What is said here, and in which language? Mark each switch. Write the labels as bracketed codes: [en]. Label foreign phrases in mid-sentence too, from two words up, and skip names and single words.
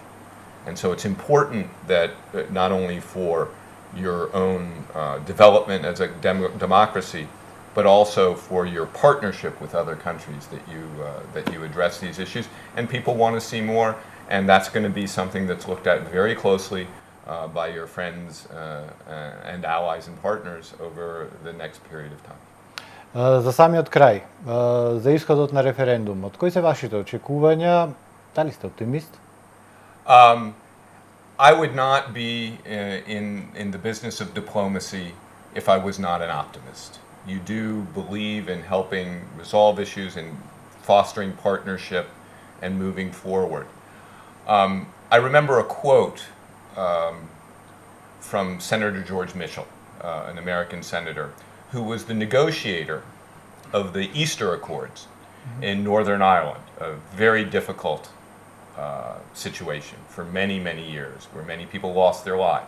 [en] And so it's important that not only for your own development as a democracy, but also for your partnership with other countries that you address these issues. And people want to see more, and that's going to be something that's looked at very closely by your friends and allies and partners over the next period of time. [mk] За самиот крај, за исходот на референдумот, кои се вашите очекувања? Дали сте оптимист? [en] I would not be in the business of diplomacy if I was not an optimist. You do believe in helping resolve issues and fostering partnership and moving forward. I remember a quote from Senator George Mitchell, an American senator, who was the negotiator of the Easter Accords in Northern Ireland, a very difficult situation for many, many years, where many people lost their lives.